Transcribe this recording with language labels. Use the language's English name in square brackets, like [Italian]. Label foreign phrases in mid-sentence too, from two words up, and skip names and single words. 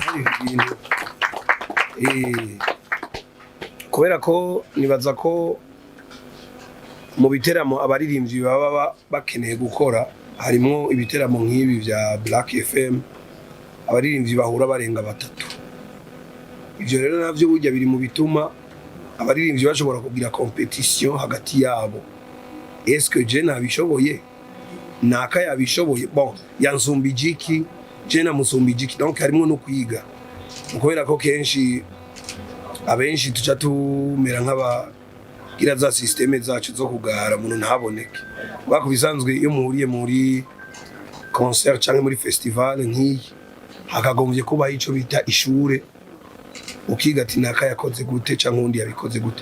[Rundi] Kubera ko nibaza ko mu biteramo abaririmbyi baba bakeneye gukora, harimo ibiteramo nk'ibi vya Black FM, abaririmbyi bahura barenga batatu. Ivyo rero navyo burya biri mu bituma abaririmbyi bashobora kugira competition hagati yabo. [French] Est-ce que je [Rundi] nabishoboye? Naka yabishoboye? Bon, yansumbijiki, je namusumbijiki. Donc harimo no kwiga. Kubera ko kenshi abenshi tuca tumera nk'abagira za systeme zacu zo kugara umuntu ntaboneke. Bakubisanzwe iyo muhuriye muri concert cyangwa muri festival nk'iyi, hakagombye kuba ico bita ishure, ukiga ati naka yakoze gute cyangwa undi yabikoze gute.